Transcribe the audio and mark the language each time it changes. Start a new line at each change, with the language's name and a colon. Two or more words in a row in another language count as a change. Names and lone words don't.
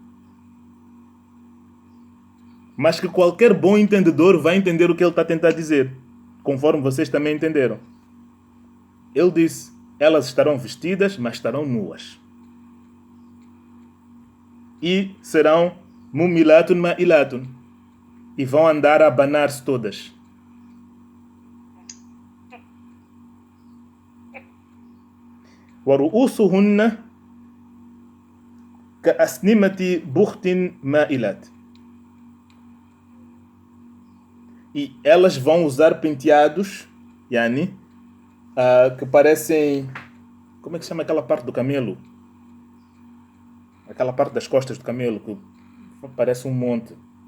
Portuguese: Mas que qualquer bom entendedor vai entender o que ele está a tentar dizer, conforme vocês também entenderam. Ele disse: elas estarão vestidas, mas estarão nuas. E serão
Arabic: مميلات مائلات.
Portuguese: E vão andar a abanar-se todas.
Arabic: وَرُؤُوسُهُنَّ كَأَسْنِمَةِ بُخْتٍ مَائِلَاتٍ.
Portuguese: E elas vão usar penteados, yani, que parecem... Como é que se chama aquela parte do camelo? Aquela parte das costas do camelo que parece um monte.